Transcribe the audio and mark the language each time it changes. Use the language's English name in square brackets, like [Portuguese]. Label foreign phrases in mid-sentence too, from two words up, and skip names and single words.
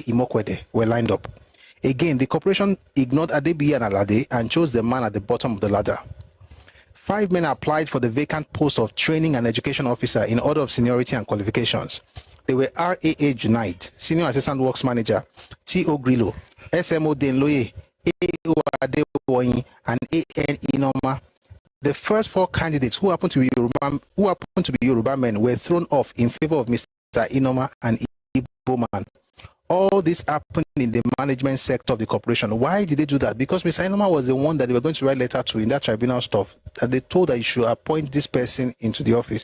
[English] Imokwede were lined up. Again, the corporation ignored Adebiyi and Alade and chose the man at the bottom of the ladder. 5 men applied for the vacant post of training and education officer in order of seniority and qualifications. They were R.A.A. Junaid, Senior Assistant Works Manager, T.O. Grillo, S.M.O. Denloye, A.O. Adewoyin, and A.N. Inoma. The first 4 candidates who happened to be Yoruba men were thrown off in favor of Mr. Inoma and Igbo man. All this happened in the management sector of the corporation. Why did they do that? Because Mr. Inoma was the one that they were going to write letter to in that tribunal stuff, that they told that you should appoint this person into the office.